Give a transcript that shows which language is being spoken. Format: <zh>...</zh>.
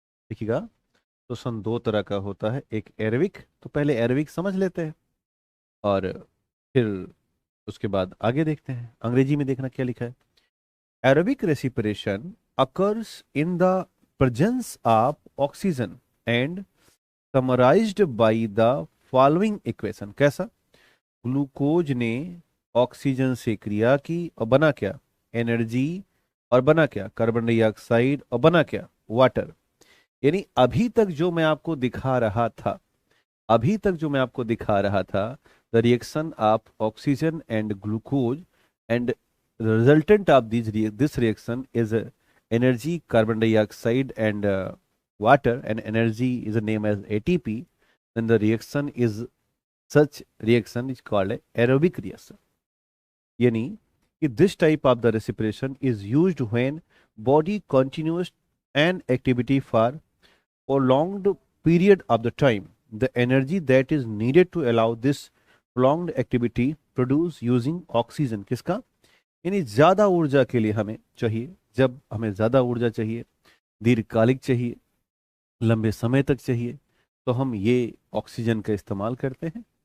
<hi>देखिएगा, श्वसन 2 तरह का होता है। एक एरविक, तो पहले एरविक समझ लेते हैं और फिर उसके बाद आगे देखते हैं अंग्रेजी में, देखना क्या लिखा है।</hi> <en>Aerobic respiration occurs in the presence of oxygen and summarized by the following equation।</en> <hi>कैसा? ग्लूकोज ने ऑक्सीजन से क्रिया की और बना क्या? एनर्जी। और बना क्या? Carbon dioxide. और बना क्या? वाटर। यानी अभी तक जो मैं आपको दिखा रहा था,</hi> <en>अभी तक जो मैं आपको दिखा रहा था, the reaction of oxygen and glucose and resultant of this reaction is energy, carbon dioxide, and water, and energy is named as ATP. Then the reaction is, such reaction is called a aerobic reaction।</en> <hi>यानी कि</hi> <en>this type of the respiration is used when body continues an activity for prolonged period of the time, the energy that is needed to allow this prolonged activity produce using oxygen,</en> <hi>किसका, यानी ज्यादा ऊर्जा के लिए हमें चाहिए, जब हमें ज्यादा ऊर्जा चाहिए, दीर्घकालिक चाहिए, लंबे समय तक चाहिए, तो हम ये ऑक्सीजन का इस्तेमाल करते हैं।</hi>